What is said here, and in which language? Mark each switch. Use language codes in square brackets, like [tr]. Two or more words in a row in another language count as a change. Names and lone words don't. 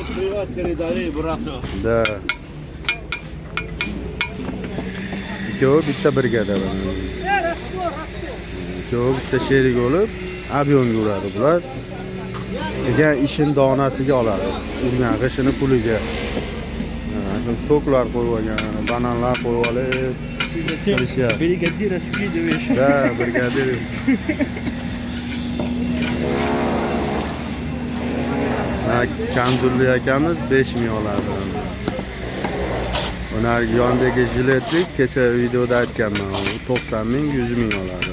[uz] Da. Ikkovi bitta brigada. Ikkovi bitta sherik bo'lib, объемga uradi bular. Degan ishin donasiga oladi. Urgan g'ishini puliga. Soklar qo'yib olgan, bananlar qo'yib olib, [ru] Бригадира скидываешь. да, [uz] brigadir. Kandulli akamiz 5000 oladi. Ular yondagi jiletlik kecha videoda aytganman, 90,000, 100,000 oladi.